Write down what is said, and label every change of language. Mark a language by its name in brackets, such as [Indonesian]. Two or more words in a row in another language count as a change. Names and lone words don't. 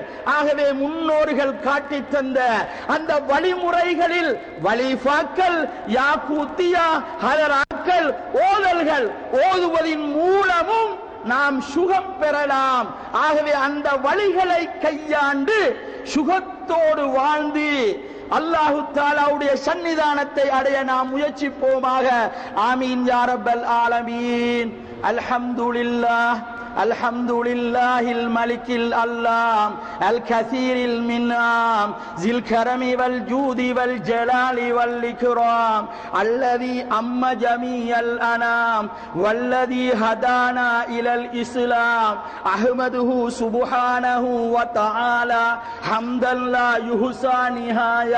[Tamil] ஆகவே முன்னோர்கள் காட்டி தந்த அந்த வழிமுறைகளில் வலிஃபாக்கள், யாக்கூத்தியா, ஹதராக்கள், ஓதல்கள் ஓதுவதின் மூலமும் நாம் சுகம் பெறலாம். ஆகவே அந்த வழிகளை கையாண்டு சுகத்தோடு வாழ்ந்து அல்லாஹு தஆலாவுடைய சன்னிதானத்தை அடைய நாம் முயற்சிப்போமாக. [Arabic] آمين يا رب العالمين. அல்ஹம்துலில்லாஹ் الحمد لله الملك الألام الكثير المنعم ذي الكرم والجود والجلال والإكرام الذي أم جميع الأنام والذي هدانا إلى الإسلام أحمده سبحانه وتعالى حمدا لا يحصى نهاية.